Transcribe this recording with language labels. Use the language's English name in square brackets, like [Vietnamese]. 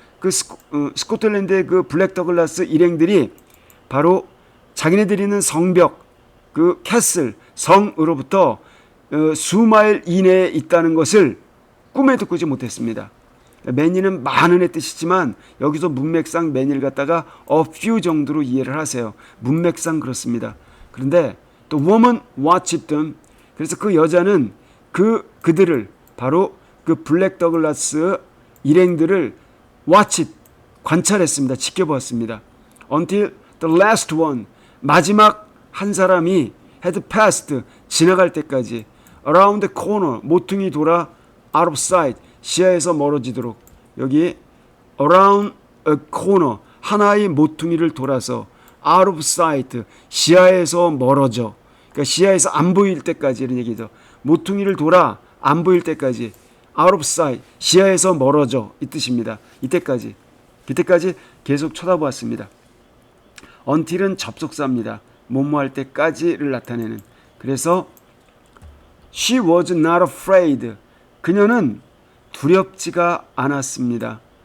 [Korean] 그 스코틀랜드의 그 블랙 더글라스 일행들이 바로 자기네들이 있는 성벽, 그 캐슬, 성으로부터 수마일 이내에 있다는 것을 꿈에도 꾸지 못했습니다. many는 많은의 뜻이지만 여기서 문맥상 many를 갖다가 a few 정도로 이해를 하세요. 문맥상 그렇습니다. 그런데 또 [English] woman watched them. [Korean] 그래서 그 여자는 그들을 바로 그 블랙 더글라스 일행들을 watched 관찰했습니다. 지켜보았습니다. [English] Until the last one [Korean] 마지막 한 사람이 [English] had passed [Korean] 지나갈 때까지 [English] around the corner [Korean] 모퉁이 돌아 [English] out of sight [Korean] 시야에서 멀어지도록 여기 [English] around a corner [Korean] 하나의 모퉁이를 돌아서 [English] out of sight [Korean] 시야에서 멀어져 그러니까 시야에서 안 보일 때까지 이런 얘기죠. 모퉁이를 돌아 안 보일 때까지 [English] out of sight [Korean] 시야에서 멀어져 이 뜻입니다. 이때까지 계속 쳐다보았습니다. until은 접속사입니다. 뭐뭐할 때까지를 나타내는. 그래서 [English] she was not afraid. [Korean] 그녀는 두렵지가 않았습니다.